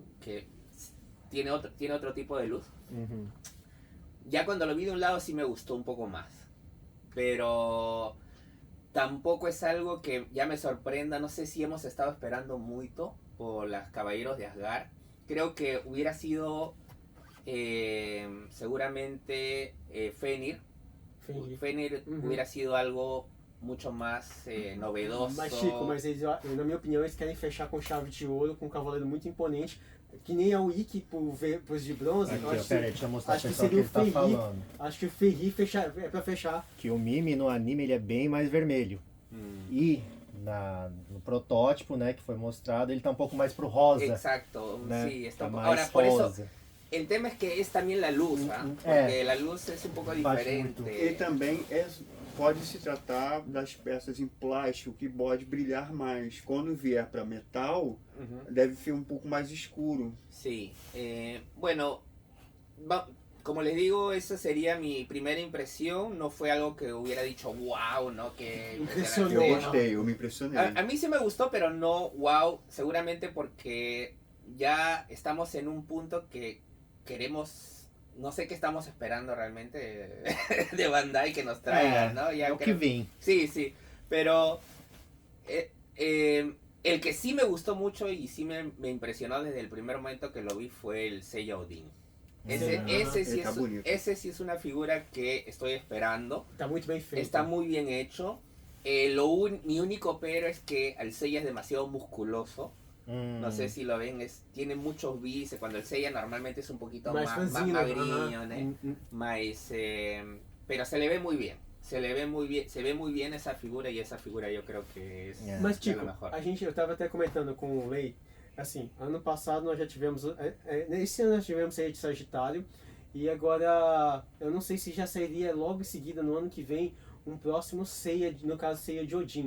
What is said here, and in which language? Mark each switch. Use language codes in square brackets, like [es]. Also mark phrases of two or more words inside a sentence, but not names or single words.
[es] Que tiene otro tipo de luz. Ya cuando lo vi de un lado sí me gustó un poco más, pero tampoco es algo que ya me sorprenda. No sé si hemos estado esperando mucho por las Caballeros de Asgard. Creo que hubiera sido seguramente Fenrir hubiera sido algo mucho más novedoso. [pt] Mas Chico, eles, na minha opinião, eles querem fechar com chave de ouro, com um cavaleiro muito imponente, que nem a Wiki pros de bronze. Aqui, acho, peraí, deixa eu mostrar acho que pessoal seria o que ele tá Fenrir. falando. Acho que o Fenrir é pra fechar. Que o Mimi no anime ele é bem mais vermelho. E no protótipo, né, que foi mostrado, ele tá um pouco mais pro rosa. [es] Exacto, [pt] né? [es] sí, está [pt] Tá mais [es] ahora por [pt] rosa. [es] eso el tema es que es también la luz, ¿ah? Porque la luz es un poco diferente. [pt] E também pode se tratar das peças em plástico que pode brilhar mais. Quando vier para metal, deve ser um pouco mais escuro. [es] Sí, bueno, como les digo, esa sería mi primera impresión. No fue algo que hubiera dicho wow, ¿no? Que Impresionó. [pt] Eu gostei, eu me impressionei. [es] A mí sí me gustó, pero no wow, seguramente porque ya estamos en un punto que queremos, no sé qué estamos esperando realmente de Bandai que nos traigan, ¿no? Ya [pt] o que vem. [es] Sí, sí, pero el que sí me gustó mucho y sí me impresionó desde el primer momento que lo vi fue el Seiya Odin. Ese sí es una figura que estoy esperando. [pt] Tá muito bem feito. [es] Está muy bien hecho. Mi único pero es que el Seiya es demasiado musculoso. No sé si lo ven, tiene muchos bíceps. Cuando el Seiya normalmente es un poquito más magriño, ¿no? Pero se le ve muy bien. Se ve muy bien [pt] essa figura e essa figura eu creio que é Mas, Tico, melhor. eu tava até comentando com o Lei, assim, ano passado nós já tivemos, nesse ano nós tivemos Seiya de Sagitário, e agora, eu não sei se já sairia logo em seguida, no ano que vem, um próximo Seiya, no caso Seiya de Odin.